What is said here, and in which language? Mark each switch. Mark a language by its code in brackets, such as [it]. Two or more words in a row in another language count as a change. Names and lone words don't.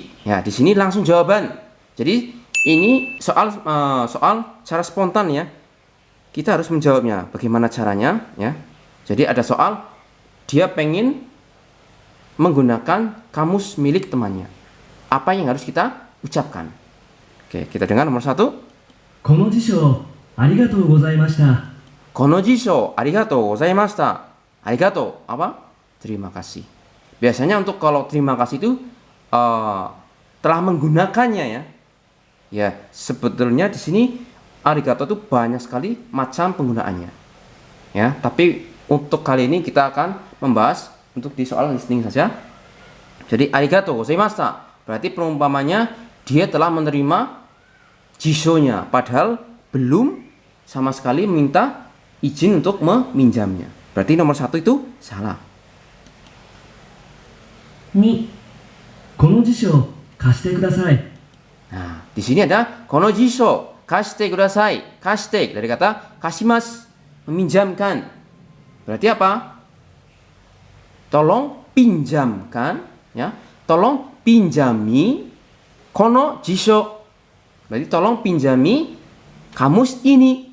[id] Ya, di sini langsung jawaban. Jadi ini soal cara spontan ya. Kita harus menjawabnya. Bagaimana caranya ya? Jadi ada soal dia pengen menggunakan kamus milik temannya. Apa yang harus kita ucapkan? Oke, kita dengar nomor 1. [ja] この辞書ありがとうございました。この辞書ありがとうございました. [id] Arigatou apa? Terima kasih. Biasanya untuk kalau terima kasih itu telah menggunakannya ya. Ya, sebetulnya di sini arigato itu banyak sekali macam penggunaannya. Ya, tapi untuk kali ini kita akan membahas untuk di soal listening saja. Jadi [ja] ありがとうございました [id] berarti perumpamannya dia telah menerima jishonya padahal belum sama sekali minta izin untuk meminjamnya. Berarti nomor 1 itu salah. [ja] 2、この辞書貸してください。 [id] Nah, di sini ada [ja] この辞書貸してください. [id] Kashite dari kata kashimasu, meminjamkan. Berarti apa? Tolong pinjamkan ya. Tolong pinjami [ja] この辞書. [id] Berarti tolong pinjami kamus ini.